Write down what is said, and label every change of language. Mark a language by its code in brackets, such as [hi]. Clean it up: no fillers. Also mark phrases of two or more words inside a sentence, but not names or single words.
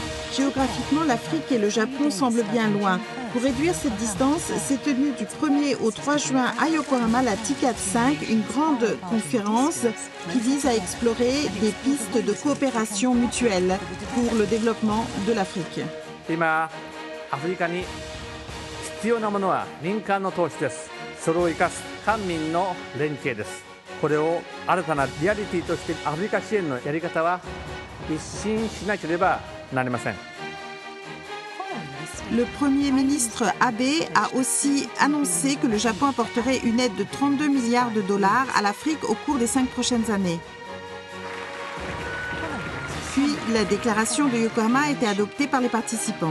[fr] Géographiquement, l'Afrique et le Japon semblent bien loin. Pour réduire cette distance, s'est tenue du 1er au 3 juin à Yokohama la TICAD 5, une grande conférence qui vise à explorer des pistes de coopération mutuelle pour le développement de l'Afrique. [ja] 今、アフリカに必要なものは民間の投資です。それを生かす官民の連携です。これを新たなリアリティとしてアフリカ支援のやり方は一新しなければなりません。 [fr] Le Premier ministre Abe a aussi annoncé que le Japon apporterait une aide de 32 milliards de dollars à l'Afrique au cours des 5 prochaines années. Puis, la déclaration de Yokohama a été adoptée par les participants.